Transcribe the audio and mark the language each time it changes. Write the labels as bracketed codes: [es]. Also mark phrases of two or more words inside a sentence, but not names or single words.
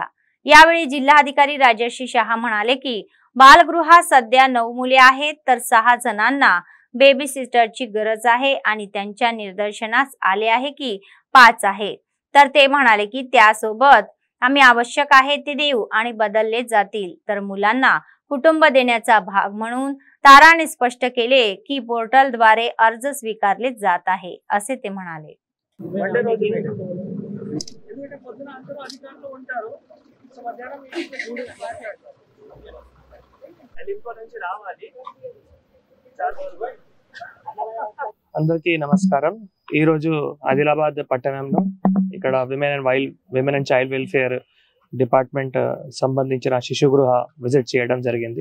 [mr] यावेळी जिल्हाधिकारी राजेश शहा म्हणाले की बालगृहात सध्या 9 मुले आहेत तर 6 जणांना बेबी सिस्टरची गरज आहे आणि त्यांच्या निदर्शनास आले आहे की 5 आहेत. तर ते म्हणाले की त्यासोबत आम्ही आवश्यक आहे ते देऊ आणि बदलले जातील. तर मुलांना कुटुंब देण्याचा भाग म्हणून ताराने स्पष्ट केले की पोर्टलद्वारे अर्ज स्वीकारले जात आहे असे ते म्हणाले. [te] అందరికీ నమస్కారం. ఈ రోజు ఆదిలాబాద్ పట్టణంలో ఇక్కడ విమెన్ అండ్ చైల్డ్ వెల్ఫేర్ డిపార్ట్మెంట్ సంబంధించిన శిశుగృహ విజిట్ చేయడం జరిగింది.